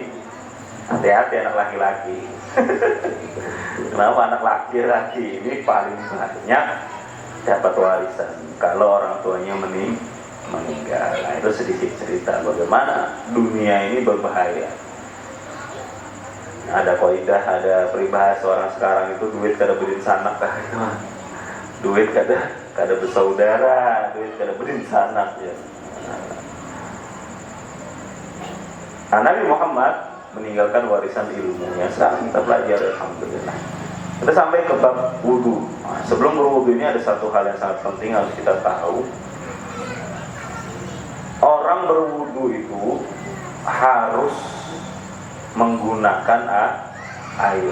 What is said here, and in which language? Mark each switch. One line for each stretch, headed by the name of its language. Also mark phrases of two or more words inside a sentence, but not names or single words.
Indonesian: Hati-hati anak laki-laki. Kenapa anak laki-laki ini paling banyak dapat warisan kalau orang tuanya meninggal. Nah, itu sedikit cerita bagaimana dunia ini berbahaya.
Banjar: Ada kaidah, ada peribahasa orang sekarang itu duit kada berin sanak kah itu. Duit kada bersaudara, duit kada berin sanak ya.
Indonesian: Nah, Nabi Muhammad meninggalkan warisan ilmunya. Sekarang kita belajar, alhamdulillah. Kita sampai ke bab wudu. Nah, sebelum berwudu ini ada satu hal yang sangat penting harus kita tahu. Orang berwudu itu harus menggunakan air.